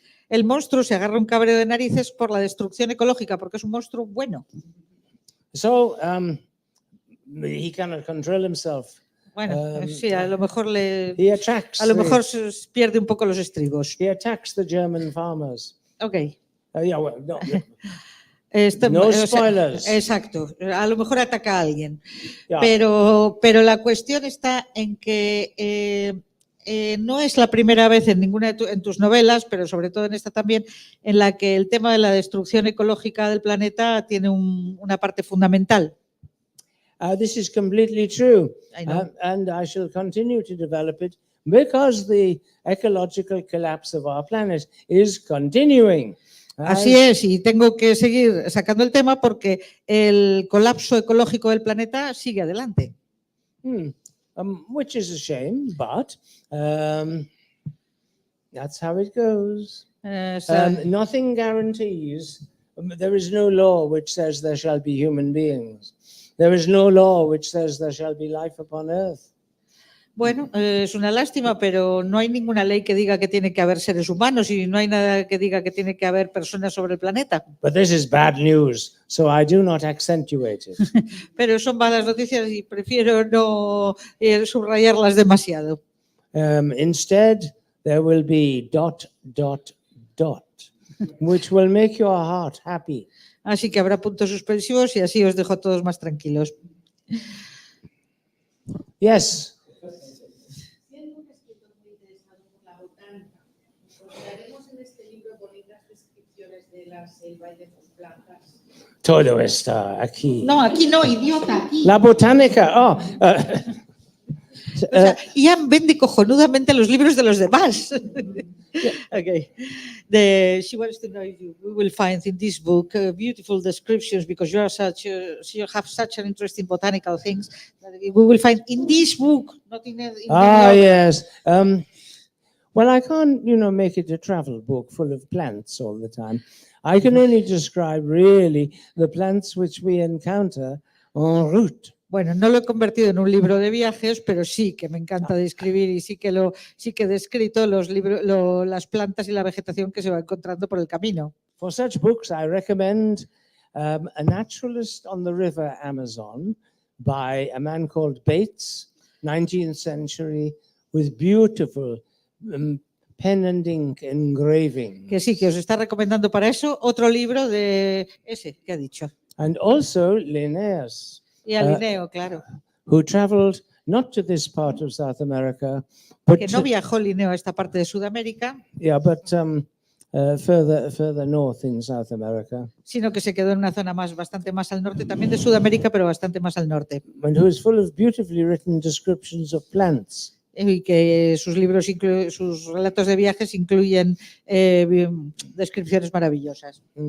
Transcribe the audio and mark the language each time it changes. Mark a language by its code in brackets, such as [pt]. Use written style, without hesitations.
[es] El monstruo se agarra un cabreo de narices por la destrucción ecológica porque es un monstruo bueno. [en] So he cannot control himself. [es] Bueno, sí, a lo mejor [en] he attacks [es] pierde un poco los estribos. [en] He attacks the German farmers. Okay. Yeah, well, no. No spoilers. [es] Exacto, a lo mejor ataca a alguien. [en] Yeah. [es] Pero la cuestión está en que no es la primera vez en ninguna de tus novelas, pero sobre todo en esta también, en la que el tema de la destrucción ecológica del planeta tiene una parte fundamental. [en] This is completely true. I know. And I shall continue to develop it because the ecological collapse of our planet is continuing. [es] Así es, y tengo que seguir sacando el tema porque el colapso ecológico del planeta sigue adelante. [en] Which is a shame, but that's how it goes. Nothing guarantees. There is no law which says there shall be human beings. There is no law which says there shall be life upon earth. [es] Bueno, es una lástima, pero no hay ninguna ley que diga que tiene que haber seres humanos y no hay nada que diga que tiene que haber personas sobre el planeta. [en] But this is bad news, so I do not accentuate it. [es] Pero son malas noticias y prefiero no subrayarlas demasiado. [en] Instead, there will be ... which will make your heart happy. [es] Así que habrá puntos suspensivos y así os dejo todos más tranquilos. [en] Yes. [es] Todo está aquí. No, aquí no, idiota, aquí. La botánica. O sea, Ian vende cojonudamente los libros de los demás. [en] Okay. She wants to know if we will find in this book beautiful descriptions because you have such an interesting botanical things that we will find in this book, not in yes. Well, I can't, make it a travel book full of plants all the time. I can only describe really the plants which we encounter en route. [es] Bueno, no lo he convertido en un libro de viajes, pero sí que me encanta describir y sí que he descrito las plantas y la vegetación que se va encontrando por el camino. [en] For such books, I recommend A Naturalist on the River Amazon by a man called Bates, 19th century, with beautiful pen and ink engraving. [es] Que sí, que os está recomendando para eso otro libro de ese que ha dicho. [en] And also Linnaeus. [es] Y a Linneo, claro. [en] Who traveled not to this part of South America, but [es] que no viajó Linneo a esta parte de Sudamérica. [en] Yeah, but further north in South America. [es] Sino que se quedó en una zona bastante más al norte, también de Sudamérica, pero bastante más al norte. [en] And who is full of beautifully written descriptions of plants. [es] Y que sus libros, sus relatos de viajes incluyen descripciones maravillosas.